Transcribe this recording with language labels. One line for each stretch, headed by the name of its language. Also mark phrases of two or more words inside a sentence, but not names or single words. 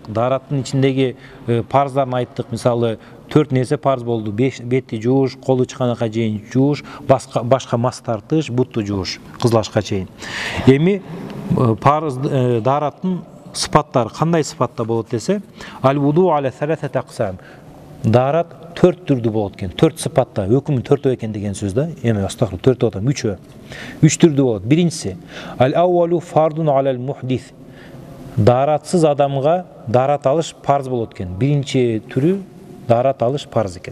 Kyrgyz: Дараттын ичиндеги парздарын айттык. Мисалы, 4 нерсе парз болду. Бетти жууш, колу чыканакка чейин жууш, башка мас тартыш, бутту жууш, кызлашка чейин. Эми парз дараттын сыпаттары кандай сыпатта болот десе,
Arabic: الوضوء على ثلاثة أقسام.
Kyrgyz: Дарат 4 түрдүү болот экен. 4 сыпатта. Өкүмүн 4 экен деген сөз да. Эми астагфир 4 деп атам, 3 түрдүү болот. Биринчиси
Arabic: الأول فرض على المحدث.
Kyrgyz: Даратсыз адамга дарат алыш парз болот экен. Биринчи түрү дарат алыш парз экен.